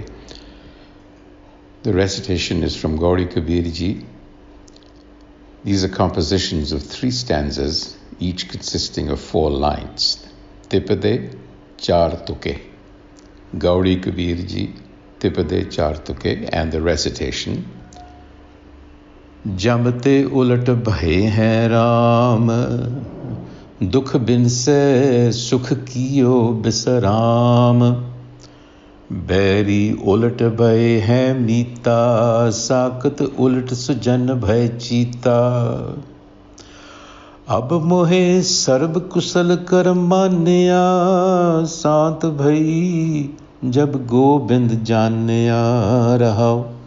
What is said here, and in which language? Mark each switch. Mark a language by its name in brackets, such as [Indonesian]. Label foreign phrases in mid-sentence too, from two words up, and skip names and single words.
[English] The recitation is from Gauri Kabir Ji. These are compositions of 3 stanzas, each consisting of 4 lines. Tipade, Char Tuke. Gauri Kabir Ji, Tipade, Char Tuke, and the recitation. [Hindi] जमते उलट भए है राम, दुख बिन से सुख कियो बिसराम. बैरी उलट भय है मीता, साकत उलट सुजन भय चीता। अब मोहे सर्ब कुशल कर मान्या, सांत भई जब गोबिंद जान्या रहाओ।